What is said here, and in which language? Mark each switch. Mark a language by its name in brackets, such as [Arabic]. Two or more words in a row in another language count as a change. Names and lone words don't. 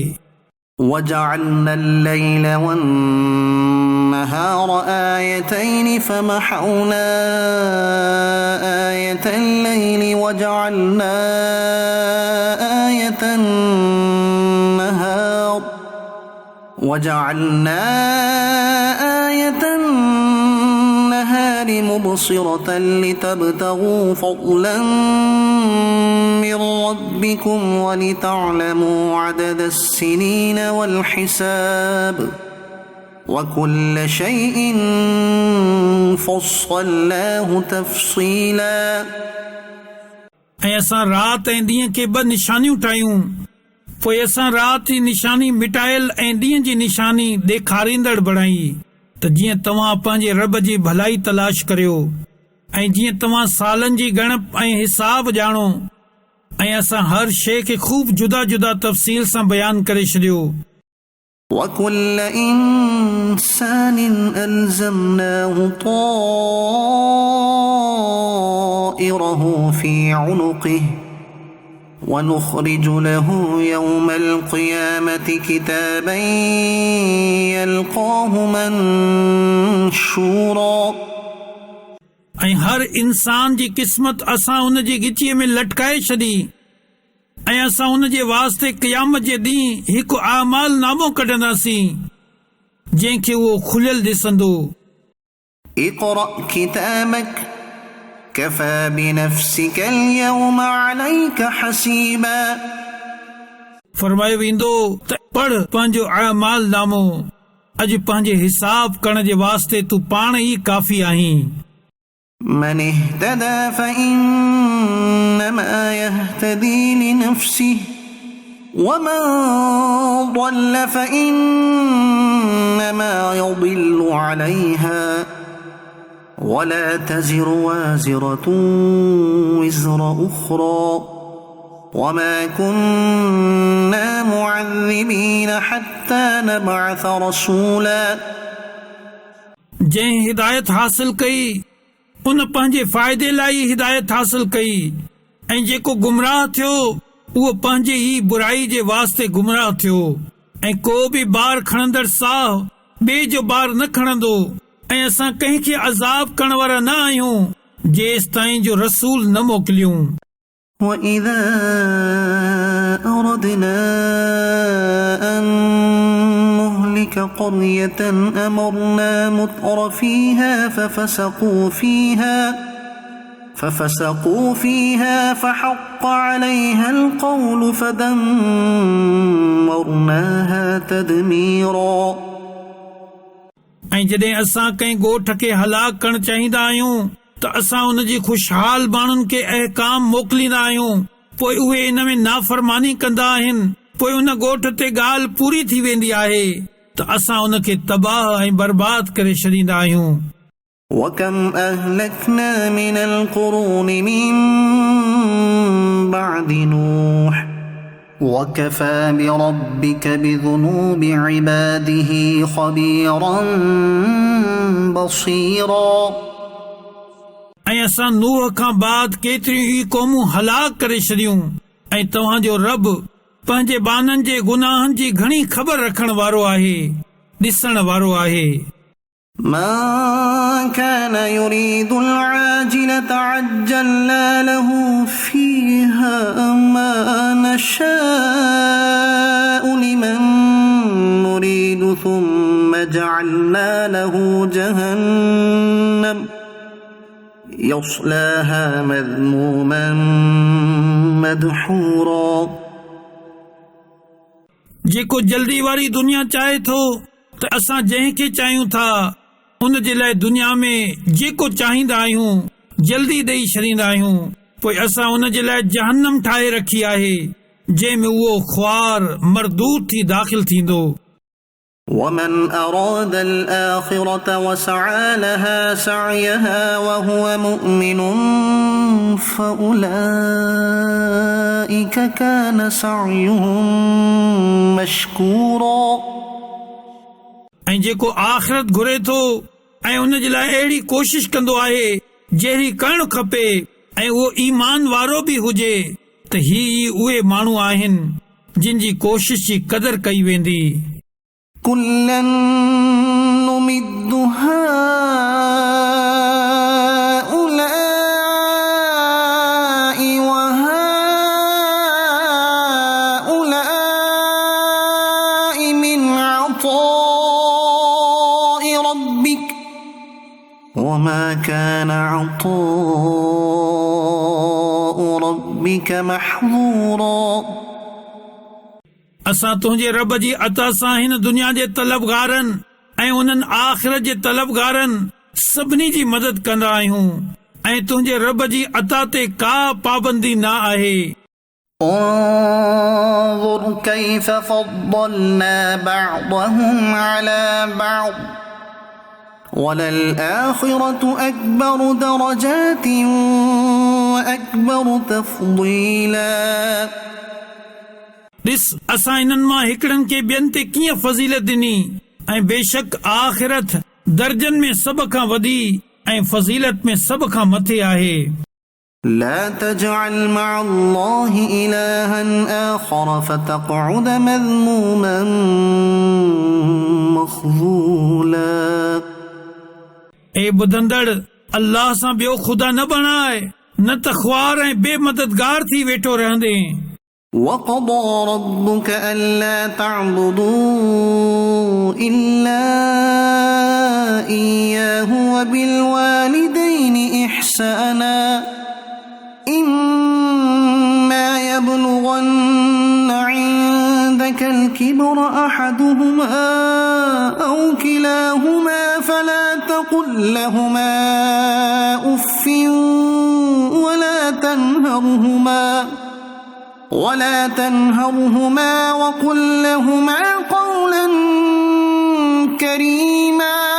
[Arabic] وجعلنا الليل والنهار آيتين فمحونا آية الليل وجعلنا آية النهار مبصرة لتبتغوا فضلا من ربكم ولتعلموا عدد السنين والحساب وكل شيء فصلناه تفصيلا. [Sindhi] ऐं असां राति ऐं ॾींहं खे ॿ निशानियूं ठाहियूं पोइ असां राति जी निशानी मिटायल ऐं ॾींहं जी निशानी ॾेखारींदड़ बणाई त जीअं तव्हां पंहिंजे रब जी भलाई तलाश करियो ऐं जीअं तव्हां सालनि जी ॻणप ऐं हिसाब ॼाणो ऐं असां हर शइ खे ख़ूब जुदा जुदा तफ़सील सां बयान करे छॾियो. [Arabic] وكل إنسان ألزمناه طائره في عنقه ونخرج له يوم القيامة كتابا يلقاه منشورا. [Sindhi] ऐं हर इंसान जी क़िस्मत असां उन जी गिचीअ में लटकाए छॾी ऐं असां उन जे वास्ते क़यामत जे ॾींहुं हिकु आमाल नामो कढंदासीं जंहिंखे उहो खुलियल ॾिसंदो. [Arabic] اقرأ كتابك كفى بنفسك اليوم عليك حسيبا. [Sindhi] फरमायो वेंदो त पढ़ पंहिंजो आमाल नामो अॼु पंहिंजे हिसाब करण जे वास्ते तूं पाण ई काफ़ी आहीं. [Arabic] من اهتدى فإنما يهتدي لنفسه ومن ضل فإنما يضل عليها ولا تزر وازرة وزر أخرى وما كنا معذبين حتى نبعث رسولا. [Sindhi] जंहिं हिदायत हासिल कई उन पंहिंजे फ़ाइदे लाइ हिदायत हासिल कई ऐं जेको गुमराह थियो उहो पंहिंजे ई बुराई जे वास्ते गुमराह थियो ऐं को बि बार खणंदड़ साह ॿिए जो बार न खणंदो ऐं असां कंहिंखे अज़ाब करण वारा न आहियूं जेसि ताईं जो रसूल न मोकिलियूं. [Arabic] وإذا أردنا أن نهلك قرية أمرنا متر فيها ففسقوا فيها فحق عليها القول فدمرناها تدميرا. [Sindhi] ऐं जॾहिं असां कंहिं ॻोठ खे हलाक करण चाहींदा आहियूं त असां उन जी ख़ुशहाल माण्हुनि खे अहकाम मोकिलींदा आहियूं पोइ उहे इन में नाफ़रमानी कंदा आहिनि पोइ उन ॻोठ ते ॻाल्हि पूरी थी वेंदी आहे त असां उन खे तबाह ऐं बर्बाद करे छॾींदा आहियूं. [Arabic] وكم أهلكنا من القرون من بعد نوح وكفى بربك بذنوب عباده خبيرا بصيرا. [Sindhi] ऐं असां नूह खां बाद केतिरियूं ई क़ौमूं हलाक करे छॾियूं ऐं तव्हांजो रब पंहिंजे बाननि जे गुनाहनि जी घणी ख़बर रखण वारो आहे, ॾिसण वारो आहे। [Arabic] من كان يريد العاجلة عجلنا له فيها ما نشاء لمن نريد ثم جعلنا له جهنم يصلاها مذموما مدحورا [Sindhi] जेको जल्दी वारी दुनिया चाहे थो त असां जंहिंखे चाहियूं था उन जे लाइ दुनिया में जेको चाहींदा आहियूं जल्दी ॾेई छॾींदा आहियूं, पोइ असां उन जे लाइ जहन्नम ठाहे रखी आहे जंहिंमें उहो ख्वार मरदूद थी दाख़िल थींदो। [Arabic] ومن أراد الآخرة وسعى لها سعيها وهو مؤمن فأولئك كان سعيهم مشكورا [Sindhi] ऐं जेको आख़िरत घुरे थो ऐं उन जे लाइ अहिड़ी कोशिश कंदो आहे जहिड़ी करणु खपे ऐं उहो ईमान वारो बि हुजे त ही उहे माण्हू आहिनि जिन जी कोशिश जी क़दर कई वेंदी। [Arabic] كلا نمد هؤلاء وهؤلاء من عطاء ربك وما كان عطاء ربك محظورا [Sindhi] असां तुंहिंजे रब जी अता सां हिन दुनिया जे तलबगारनि ऐं उन्हनि आख़िरत जे तलबगारनि सभिनी जी मदद कंदा आहियूं ऐं तुंहिंजे रब जी अता ते का पाबंदी न आहे। [Arabic] انظر كيف فضلنا بعضهم على بعض وللآخرة أكبر درجات وأكبر تفضيلا [Sindhi] ॾिस असां इन्हनि मां हिकिड़नि खे ॿियनि ते कीअं फज़ीलत ॾिनी ऐं बेशक आख़िरत दर्जनि में सभ खां वॾी ऐं फज़ीलत में सभ खां मथे आहे। [Arabic] لا تجعل مع الله إلها آخر فتقعد مذموما مخذولا [Sindhi] ए ॿुधंदड़ अल्लाह सां ॿियो ख़ुदा न बणाए न त ख्वार ऐं बेमददगार थी वेठो रहंदे। [Arabic] وقضى ربك ألا تعبدوا إلا إياه وبالوالدين إحسانا إما يبلغن عندك الكبر أحدهما أو كلاهما فلا تقل لهما أف ولا تنهرهما وقل لهما قولا كريما